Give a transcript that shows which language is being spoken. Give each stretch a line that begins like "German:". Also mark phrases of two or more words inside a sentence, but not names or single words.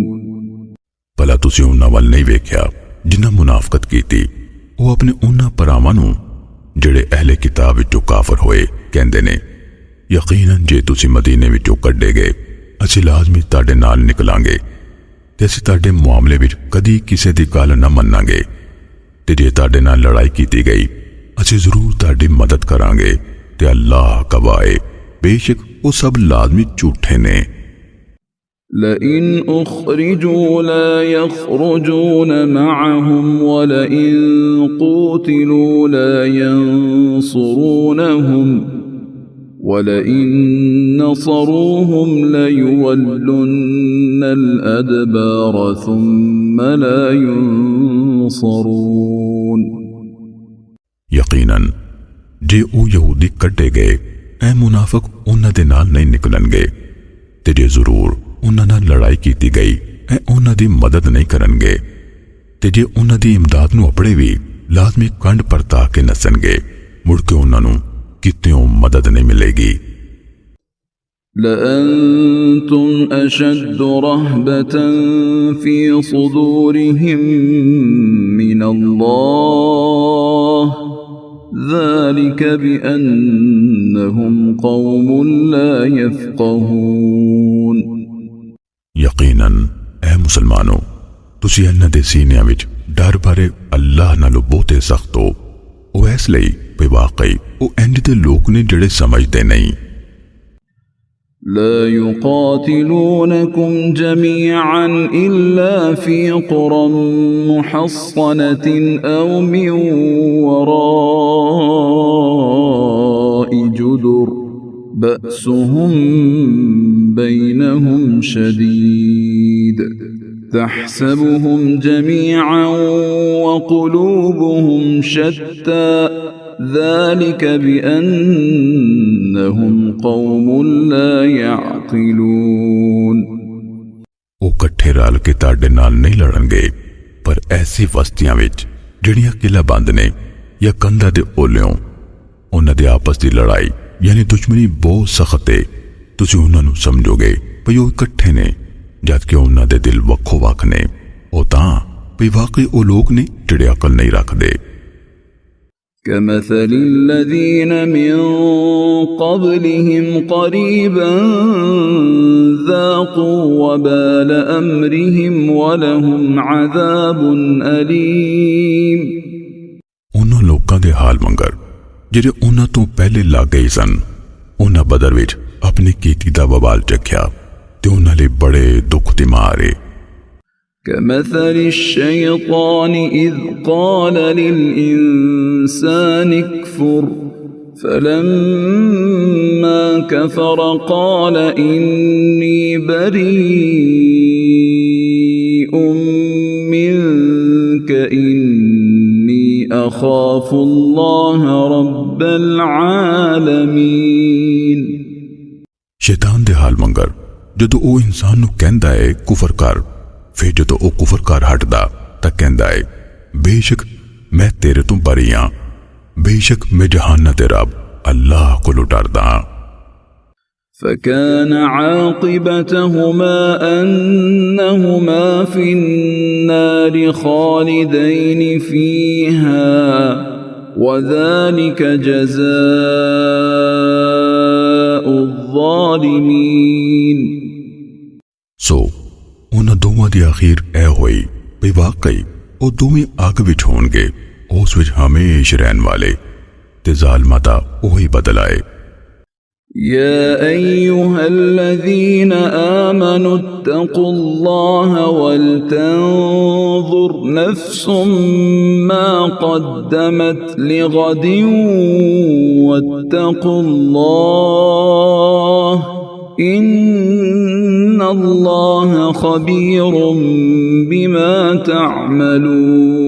Punjabi: ਭਲਾ ਤੁਸੀਂ ਉਨ੍ਹਾਂ ਵੱਲ ਨਹੀਂ ਵੇਖਿਆ ਜਿਨ੍ਹਾਂ ਮੁਨਾਫ਼ਕਤ ਕੀਤੀ ਉਹ ਆਪਣੇ ਉਹਨਾਂ ਭਰਾਵਾਂ ਨੂੰ ਜਿਹੜੇ ਅਹਿਲੇ ਕਿਤਾਬ ਵਿੱਚੋਂ ਕਾਫਰ ਹੋਏ ਕਹਿੰਦੇ ਨੇ ਯਕੀਨਨ ਜੇ ਤੁਸੀਂ ਮਦੀਨੇ ਵਿੱਚੋਂ ਕੱਢੇ ਗਏ ਅਸੀਂ ਲਾਜ਼ਮੀ ਤੁਹਾਡੇ ਨਾਲ ਨਿਕਲਾਂਗੇ ਤੇ ਅਸੀਂ ਤੁਹਾਡੇ ਮਾਮਲੇ ਵਿੱਚ ਕਦੀ ਕਿਸੇ ਦੀ ਗੱਲ ਨਾ ਮੰਨਾਂਗੇ ਤੇ ਜੇ ਤੁਹਾਡੇ ਨਾਲ ਲੜਾਈ ਕੀਤੀ ਗਈ ਅਸੀਂ ਜ਼ਰੂਰ ਤੁਹਾਡੀ ਮਦਦ ਕਰਾਂਗੇ ਤੇ ਅੱਲਾਹ ਗਵਾਹ ਹੈ ਬੇਸ਼ੱਕ ਉਹ ਸਭ ਲਾਜ਼ਮੀ ਝੂਠੇ ਨੇ
Arabic: لئن أخرجوا لا يخرجون معهم ولئن قوتلوا لا ينصرونهم ولئن نصروهم ليولن الأدبار ثم لا ينصرون
Punjabi: ਯਕੀਨਨ ਜੇ ਉਹ ਯਹੂਦੀ ਕੱਢੇ ਗਏ ਐ ਮੁਨਾਫਿਕ ਉਹਨਾਂ ਦੇ ਨਾਲ ਨਹੀਂ ਨਿਕਲਣਗੇ ਤੇ ਜੇ ਜ਼ਰੂਰ ਉਹਨਾਂ ਨਾਲ ਲੜਾਈ ਕੀਤੀ ਗਈ ਐ ਉਹਨਾਂ ਦੀ ਮਦਦ ਨਹੀਂ ਕਰਨਗੇ ਤੇ ਜੇ ਉਹਨਾਂ ਦੀ ਇਮਦਾਦ ਨੂੰ ਅਪੜੇ ਵੀ ਲਾਜ਼ਮੀ ਕੰਡ ਪਰਤਾ ਕੇ ਨਸਣਗੇ ਮੁੜ ਕੇ ਉਹਨਾਂ ਨੂੰ ਕਿਤਿਓਂ ਮਦਦ ਨਹੀਂ ਮਿਲੇਗੀ
Arabic: لأنتم أشد رهبة في صدورهم من الله ذلك بأنهم قوم لا يفقهون
Punjabi: ਯਕੀਨਨ ਐ ਮੁਸਲਮਾਨੋ ਤੁਸੀਂ ਇਹਨਾਂ ਦੇ ਸੀਨਿਆਂ ਵਿੱਚ ਡਰ ਬਾਰੇ ਅੱਲਾਹ ਨਾਲੋਂ ਬਹੁਤੇ ਸਖਤ ਹੋ ਉਹ ਇਸ ਲਈ ਕਿ ਵਾਕਈ ਉਹ ਇੰਜ ਦੇ ਲੋਕ ਨੇ ਜਿਹੜੇ ਸਮਝਦੇ ਨਹੀਂ
Arabic: لا يقاتلونكم جميعا إلا في قرى محصنة أو من وراء جدر بأسهم بينهم شديد تحسبهم جميعا وقلوبهم شتى ذلك بأنهم قوم لا يعقلون
Punjabi: ਉਹ ਇਕੱਠੇ ਰਲ ਕੇ ਤੁਹਾਡੇ ਨਾਲ ਨਹੀਂ ਲੜਨਗੇ ਪਰ ਐਸੀ ਵਸਤੀਆਂ ਵਿੱਚ ਜਿਹੜੀਆਂ ਕਿਲਾ ਬੰਦ ਨੇ ਜਾਂ ਕੰਧਾਂ ਦੇ ਓਲਿਓਂ ਉਹਨਾਂ ਦੇ ਆਪਸ ਦੀ ਲੜਾਈ ਯਾਨੀ ਦੁਸ਼ਮਣੀ ਬਹੁਤ ਸਖਤ ਹੈ ਤੁਸੀਂ ਉਹਨਾਂ ਨੂੰ ਸਮਝੋਗੇ ਭਈ ਉਹ ਇਕੱਠੇ ਨੇ ਜਦ ਕਿ ਉਹਨਾਂ ਦੇ ਦਿਲ ਵੱਖੋ ਵੱਖ ਨੇ ਉਹ ਤਾਂ ਭਈ ਵਾਕਈ ਉਹ ਲੋਕ ਨੇ ਜਿਹੜੇ ਅਕਲ ਨਹੀਂ ਰੱਖਦੇ
Arabic: كمثل الذين من قبلهم قريبا ذاقوا وبال أمرهم ولهم عذاب أليم
Punjabi: ਉਹਨਾਂ ਲੋਕਾਂ ਦੇ ਹਾਲ ਮੰਗਰ ਜਿਹੜੇ ਉਹਨਾਂ ਤੋਂ ਪਹਿਲੇ ਲੱਗ ਗਏ ਸਨ ਉਹਨਾਂ ਬਦਰ ਵਿੱਚ ਆਪਣੀ ਕੀਤੀ ਦਾ ਵਬਾਲ ਚੱਖਿਆ ਤੇ ਉਹਨਾਂ ਲਈ ਬੜੇ ਦੁੱਖ ਦੀ ਮਾਰ ਹੈ
Arabic: كمثل الشيطان إذ قال للإنسان اكفر فلما كفر قال إني بريء منك إني أخاف الله رب العالمين
Punjabi: ਸ਼ੈਤਾਨ ਦੇ ਹਾਲ ਮੰਗਰ ਜਦੋਂ ਉਹ ਇਨਸਾਨ ਨੂੰ ਕਹਿੰਦਾ ਹੈ ਕੁਫਰ ਕਰ ਫਿਰ ਜਦੋਂ ਉਹ ਕੁਫਰ ਕਰ ਹਟਦਾ ਤਾਂ ਕਹਿੰਦਾ ਹੈ ਬੇਸ਼ੱਕ ਮੈਂ ਤੇਰੇ ਤੋਂ ਬਰੀ ਹਾਂ ਬੇਸ਼ੱਕ ਮੈਂ ਜਹਾਨ ਦੇ ਰੱਬ ਅੱਲਾਹ ਕੋਲੋਂ ਡਰਦਾ ਹਾਂ
Arabic: فكان عاقبتهما أنهما في النار خالدين فيها وذلك جزاء الظالمين
Punjabi: ਸੋ ਉਹਨਾਂ ਦੋਵਾਂ ਦੀ ਅਖੀਰ ਇਹ ਹੋਈ ਵੀ ਵਾਕਈ ਉਹ ਦੋਵੇਂ ਅੱਗ ਵਿੱਚ ਹੋਣਗੇ ਉਸ ਵਿੱਚ ਹਮੇਸ਼ਾ ਰਹਿਣ ਵਾਲੇ ਤੇ ਜ਼ਾਲਮਾਂ ਦਾ ਉਹੀ ਬਦਲਾ ਹੈ
Arabic: يا أيها الذين آمنوا اتقوا الله ولتنظر نفس ما قدمت لغد واتقوا الله إن الله خبير بما تعملون